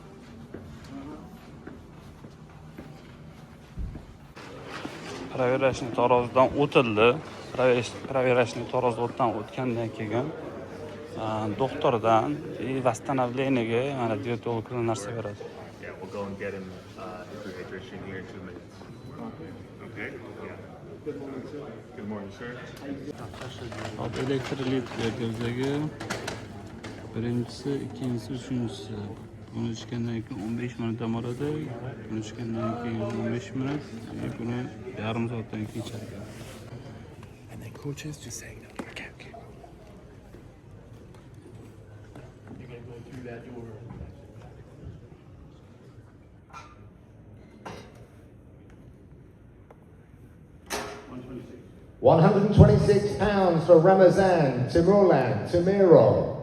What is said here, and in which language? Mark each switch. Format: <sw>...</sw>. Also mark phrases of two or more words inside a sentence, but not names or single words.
<uz>Проверочный Tarozdan o'tildi. Проверочный Tarozdan o'tgandan keyin doktordan восстановлениеga mana dietolog narsa beradi.</uz> <en>Yeah, we'll go and get him his rehydration here in 2 minutes. Okay? Yeah. Good morning, sir.</en> <uz>Hop, elektrolit berdirdagi birinchisi, ikkinchisi, uchinchisi. Buni ichgandan keyin 15 minut dam oladi. Buni ichgandan keyin 15 minut, buni yarim soatdan keyin ichadi.</uz> <en>And then coaches just saying no. Okay, okay. You're gonna go through that door. 126 pounds for Ramazan Timurlan Timiro.</en>